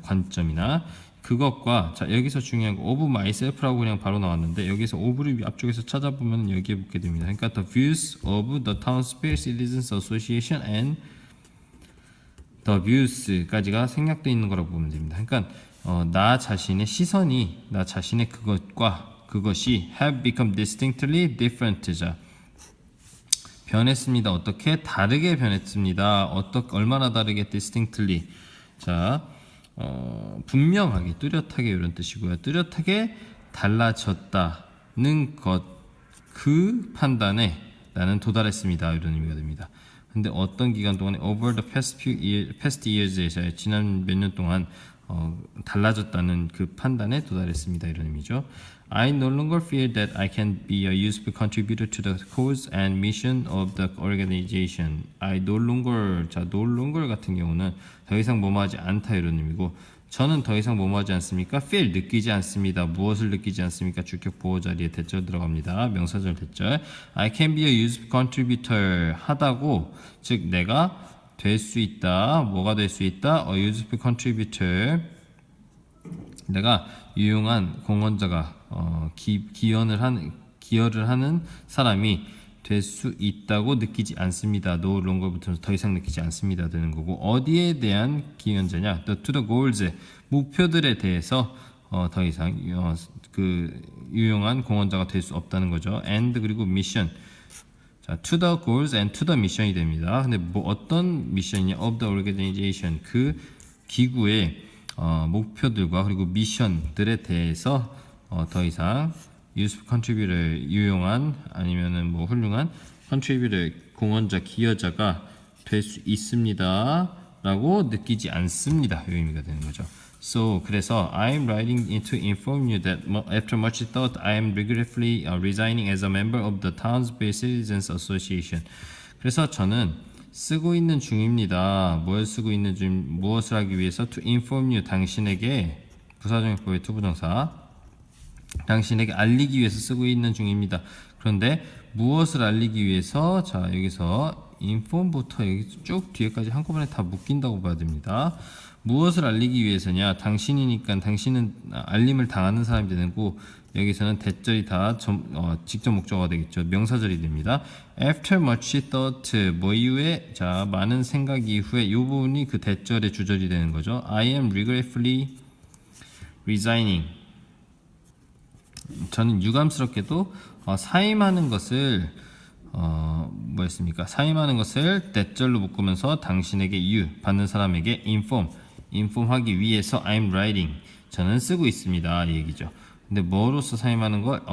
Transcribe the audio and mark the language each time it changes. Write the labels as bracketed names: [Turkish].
[Korean] 관점이나 그것과 자 여기서 중요한 거 [English] of myself [Korean] 라고 그냥 바로 나왔는데 여기서 of를 앞쪽에서 찾아보면 여기에 붙게 됩니다. 그러니까 [English] the views of the Townsville Citizens Association and the views [Korean] 까지가 생략되어 있는 거라고 보면 됩니다. 그러니까 나 자신의 시선이 나 자신의 그것과 그것이 [English] have become distinctly different. [Korean] 자, 변했습니다. 어떻게? 다르게 변했습니다. 얼마나 다르게? distinctly. 자, 분명하게, 뚜렷하게 이런 뜻이고요. 뚜렷하게 달라졌다는 것, 그 판단에 나는 도달했습니다. 이런 의미가 됩니다. 근데 어떤 기간 동안에 [English] over the past years [Korean] 에서 지난 몇 년 동안 달라졌다는 그 판단에 도달했습니다. 이런 의미죠. [English] I no longer feel that I can be a useful contributor to the cause and mission of the organization. I no longer, [Korean] 자, no longer 같은 경우는 더 이상 뭐뭐하지 않다 이런 의미고, 저는 더 이상 뭐뭐하지 않습니까? feel, 느끼지 않습니다. 무엇을 느끼지 않습니까? 주격 보호 자리에 대절 들어갑니다. 명사절 대절. [English] I can be a useful contributor 하다고, [Korean] 즉 내가 될 수 있다. 뭐가 될 수 있다? [English] A useful contributor. [Korean] 내가 유용한 공헌자가 기여를 하는 사람이 될 수 있다고 느끼지 않습니다. No longer부터 더 이상 느끼지 않습니다 되는 거고, 어디에 대한 기여자냐? [English] To the goals, [Korean] 목표들에 대해서 더 이상 그 유용한 공헌자가 될 수 없다는 거죠. [English] And 그리고 mission. 자, to the goals and to the mission이 됩니다. [Korean] 근데 뭐 어떤 미션이냐? [English] Of the organization, [Korean] 그 기구의 목표들과 그리고 미션들에 대해서 더 이상 [English] useful contributor, [Korean] 유용한 아니면은 뭐 훌륭한 contributor, 공헌자, 기여자가 될 수 있습니다 라고 느끼지 않습니다. 이 의미가 되는 거죠. [English] So, 그래서 I'm writing in to inform you that after much thought, I am regretfully resigning as a member of the Townsville Citizens Association. [Korean] 그래서 저는 쓰고 있는 중입니다. 무엇을 하기 위해서? [English] To inform you, [Korean] 당신에게, 부사적용법의 투부정사, 당신에게 알리기 위해서 쓰고 있는 중입니다. 그런데 무엇을 알리기 위해서? 자, 여기서 inform부터 여기 쭉 뒤에까지 한꺼번에 다 묶인다고 봐야 됩니다. 무엇을 알리기 위해서냐? 당신이니까 당신은 알림을 당하는 사람이 되는 거고, 여기서는 대절이 다 직접 목적어가 되겠죠. 명사절이 됩니다. [English] After much thought, [Korean] 뭐 이후에, 자, 많은 생각 이후에, 이 부분이 그 대절의 주절이 되는 거죠. [English] I am regretfully resigning. [Korean] 저는 유감스럽게도 사임하는 것을 뭐였습니까? 사임하는 것을 대절로 묶으면서 당신에게 받는 사람에게 inform하기 위해서 [English] I'm writing, [Korean] 저는 쓰고 있습니다 이 얘기죠. 근데 뭐로서 사임하는 거?